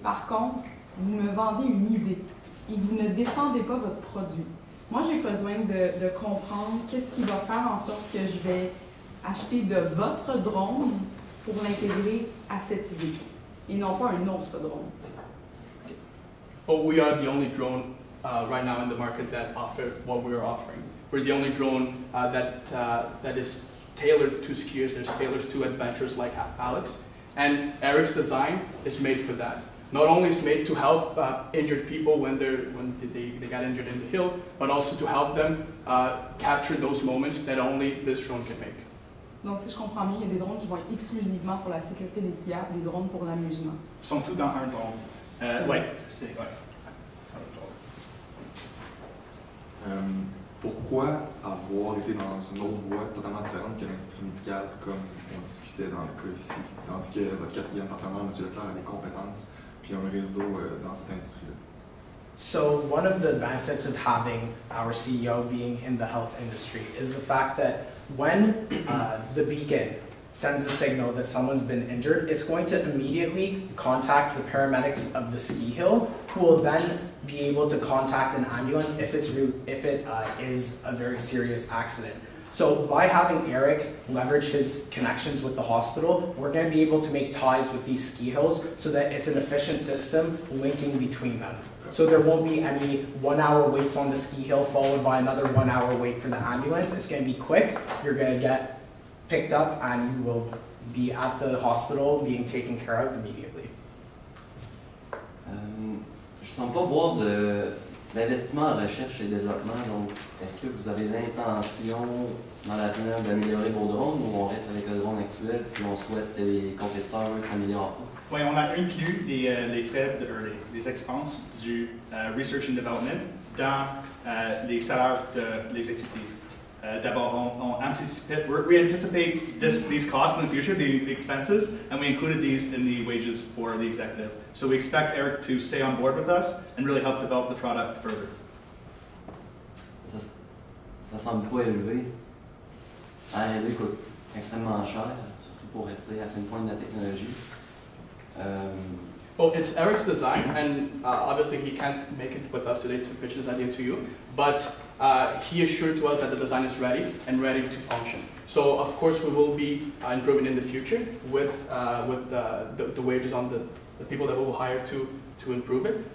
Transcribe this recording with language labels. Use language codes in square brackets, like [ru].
[fr] Par contre, vous me vendez une idée et vous ne défendez pas votre produit. Moi, j'ai besoin de comprendre qu'est-ce qui va faire en sorte que je vais acheter de votre drone pour l'intégrer à cette idée et non pas un autre drone. [en] Well, we are the only drone right now in the market that offer what we are offering. We're the only drone that is tailored to skiers, that's tailored to adventurers like Alex. And Eric's design is made for that. Not only is made to help injured people when they got injured in the hill, but also to help them capture those moments that only this drone can make. [fr] Donc, si je comprends bien, il y a des drones qui vont être exclusivement pour la sécurité des skieurs, des drones pour l'amusement. Ils sont tous dans un drone. Oui, c'est un drone. Pourquoi avoir été dans une autre voie totalement différente que l'industrie médicale, comme on discutait dans le cas ici, tandis que votre quatrième partenaire, M. Leclerc, a des compétences puis un réseau dans cette industrie-là? [en] So one of the benefits of having our CEO being in the health industry is the fact that when the beacon sends the signal that someone's been injured, it's going to immediately contact the paramedics of the ski hill, who will then be able to contact an ambulance if it is a very serious accident. So by having Eric leverage his connections with the hospital, we're going to be able to make ties with these ski hills so that it's an efficient system linking between them. So there won't be any 1 hour waits on the ski hill followed by another 1 hour wait for the ambulance. It's going to be quick. You're going to get picked up and you will be at the hospital being taken care of immediately. [fr] Je ne sens pas voir d'investissement en recherche et développement, donc est-ce que vous avez l'intention dans l'avenir d'améliorer vos drones ou on reste avec le drone actuel puis on souhaite que les compétiteurs s'améliorent pas? Oui, on a inclus les frais, les expenses du Research and Development dans les salaires des exécutifs. [en] D'abord, we anticipate these costs in the future, the expenses, and we included these in the wages for the executive. So we expect Eric to stay on board with us and really help develop the product further. [fr] Ça semble pas élevé. R&D coûte extrêmement cher, surtout pour rester à la fin de pointe de la technologie. [en] Well, it's Eric's design, and obviously he can't make it with us today to pitch this idea to you, but he assured to us that the design is ready and ready to function. So of course we will be improving in the future with the wages on the people that we will hire to improve it.